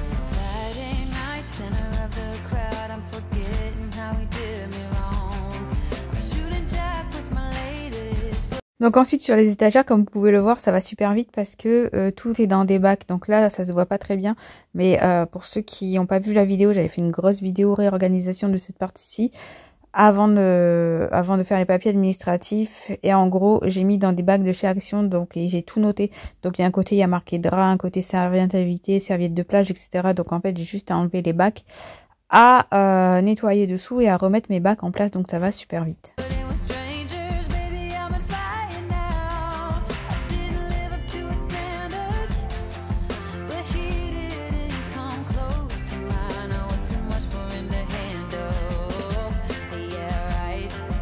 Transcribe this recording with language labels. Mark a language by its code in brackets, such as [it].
[en] Friday night, center of the crowd, I'm forgetting how he did me wrong. I'm shooting jack with my ladies. [fr] Donc ensuite sur les étagères, comme vous pouvez le voir, ça va super vite parce que tout est dans des bacs. Donc là, ça se voit pas très bien. Mais pour ceux qui n'ont pas vu la vidéo, j'avais fait une grosse vidéo réorganisation de cette partie-ci avant de faire les papiers administratifs. Et en gros, j'ai mis dans des bacs de chez Action. Donc et j'ai tout noté. Donc il y a un côté, il y a marqué drap, un côté serviette invitée, serviette de plage, etc. Donc en fait, j'ai juste à enlever les bacs, à nettoyer dessous et à remettre mes bacs en place. Donc ça va super vite. [en] But it was strangers, baby, I'm on fire now. I didn't live up to his standards, but he didn't come close to mine. I was too much for him to handle. Yeah, right.